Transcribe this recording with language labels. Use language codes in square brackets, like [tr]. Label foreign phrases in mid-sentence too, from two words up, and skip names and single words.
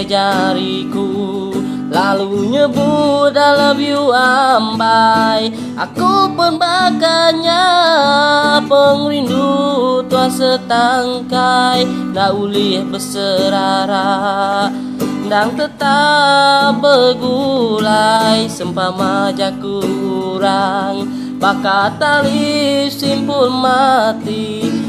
[iba] jariku lalu nyebut [en] I love you [iba] ambai aku pun bakanya pengrindu tua setangkai naulih berserara dan tetap begulai sempama aja kurang bakat tali simpul mati